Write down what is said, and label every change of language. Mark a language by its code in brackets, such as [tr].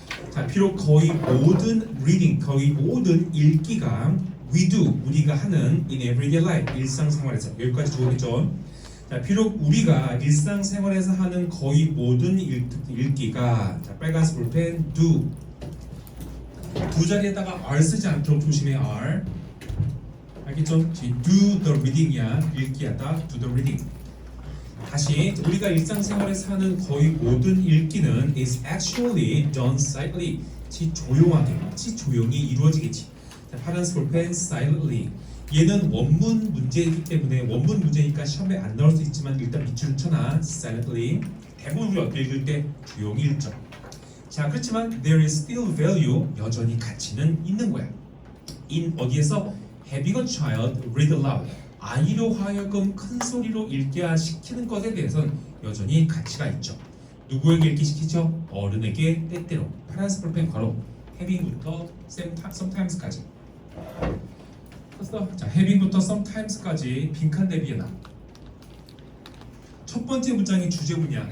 [ko] 자, 비록 거의 모든 reading, 거의 모든 읽기가 [en] we do, [ko] 우리가 하는 [en] in everyday life, [ko] 일상생활에서 여기까지 좋겠죠? 자, 비록 우리가 일상생활에서 하는 거의 모든 읽기가 자, 빨간색 볼펜 do 두 자리에다가 R 쓰지 않도록 조심해. R 알겠죠? [en] do the reading이야. [ko] 읽기하다 [en] do the reading. [ko] 다시 우리가 일상생활에서 하는 거의 모든 읽기는 [en] is actually done silently. [ko] 조용하게, 조용히 이루어지겠지. 자, 파란색 볼펜 silently. 얘는 원문 문제이기 때문에 원문 문제니까 시험에 안 나올 수 있지만 일단 밑줄을 쳐놔. [en] silently. [ko] 대부분 우리가 읽을 때 조용히 읽죠. 자, 그렇지만 [en] there is still value. [ko] 여전히 가치는 있는 거야. [en] in [ko] 어디에서 [en] having a child read aloud. [ko] 아이로 하여금 큰 소리로 읽게 시키는 것에 대해서는 여전히 가치가 있죠. 누구에게 읽게 시키죠? 어른에게 때때로. 파란색 볼펜 괄호 having부터 sometimes까지. 자, having부터 sometimes까지 빈칸 대비해놔. 첫 번째 문장이 주제문이야.